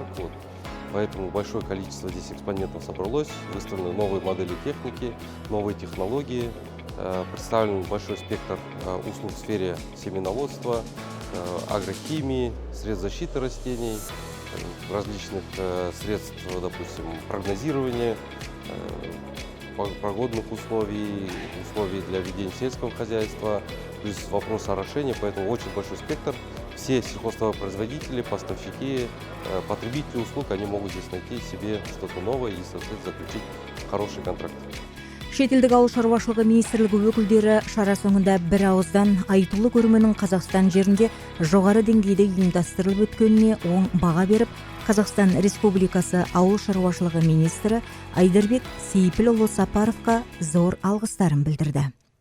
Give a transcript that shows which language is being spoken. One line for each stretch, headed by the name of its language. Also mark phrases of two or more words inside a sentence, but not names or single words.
Russian: Поэтому большое количество здесь экспонентов собралось, выставлены новые модели техники, новые технологии, представлен большой спектр услуг в сфере семеноводства, агрохимии, средств защиты растений, различных средств, допустим, прогнозирования, погодных условий для ведения сельского хозяйства, плюс вопрос орошения, поэтому очень большой спектр. Все сельхозтоваропроизводители, поставщики, потребители услуг, они могут здесь найти себе что-то новое и, соответственно, заключить хороший контракт.
Kazakh: Шетелдік ауыл шаруашылығы министрлігі өкілдері шара соңында бір ауыздан айтулы көрменің Қазақстан жерінде жоғары деңгейде ұйымдастырылып өткеніне оң баға беріп, Қазақстан Республикасы ауыл шаруашылығы министрі Айдарбек Сапаровқа зор алғыстарын білдірді.